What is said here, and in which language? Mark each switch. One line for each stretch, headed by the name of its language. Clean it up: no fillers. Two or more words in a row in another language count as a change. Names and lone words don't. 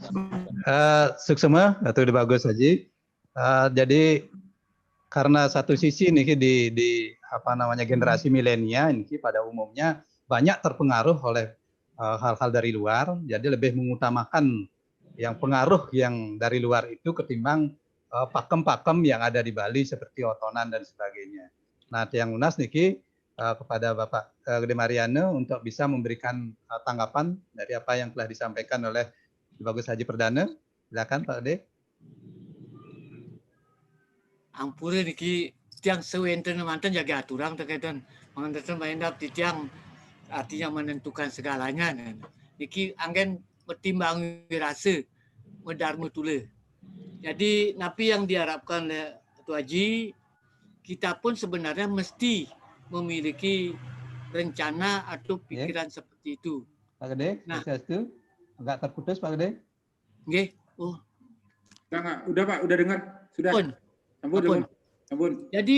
Indonesian: Suksema atau bagus Haji. Jadi karena satu sisi nih di apa namanya generasi milenial ini pada umumnya banyak terpengaruh oleh hal-hal dari luar, jadi lebih mengutamakan yang pengaruh yang dari luar itu ketimbang pakem-pakem yang ada di Bali seperti otonan dan sebagainya. Nah, yang lunas niki kepada Bapak Gede Mariano untuk bisa memberikan tanggapan dari apa yang telah disampaikan oleh Bagus Haji Perdana. Silakan Pak Gede.
Balinese: Ampura niki tiang sewenten mantan jaga aturan terkaitan mengenai mahendap tiang
Indonesian: artinya menentukan segalanya.
Balinese: Niki anggen
Indonesian: bertimbang rasa
Balinese: medharma tule.
Indonesian: Jadi napi yang diharapkan oleh Ketua Haji, kita pun sebenarnya mesti memiliki rencana atau pikiran seperti itu. Pak Gede, nah, itu agak terputus Pak Gede. Nggih. Oh. Udah Pak, udah dengar. Sudah. Ampun.